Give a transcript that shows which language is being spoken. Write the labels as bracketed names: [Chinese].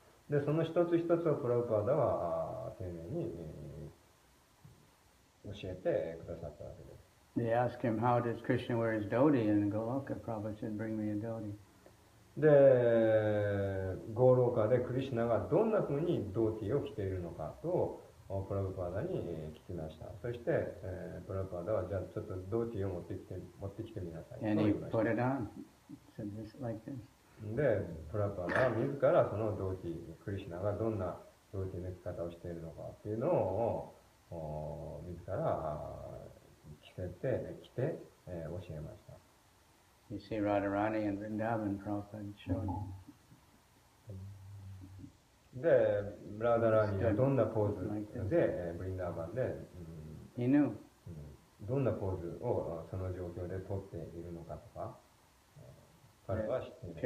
[Japanese] で、その一つ一つをプラブパーダは丁寧に、教えてくださったわけです。 [English] They asked him, how does Krishna wear his dhoti? And Goloka, Prabhupada said, bring me a dhoti. [Japanese] で、ゴーローカでクリシュナがどんなふうにドーティーを着ているのかとプラブパーダに聞きました。そして、プラブパーダはじゃあちょっとドーティーを持ってきてみなさいと言 [English] And [Japanese] い [English] he [Japanese] ました。 [English] put it on. Said this like this. [Japanese] で、プラブパーダは自らそのドーティー、クリシュナがどんなドーティーの着方をしているのかっていうのを自ら着て、教えました。 [English] You see Radharani and Vrindavan, Prabhupada showed. [Japanese] で、ラーダラーニーがどんなポーズで、ブリンダーバンで、 [English] He knew. [Japanese] どんなポーズをその状況で撮っているのかとか、彼は知っています。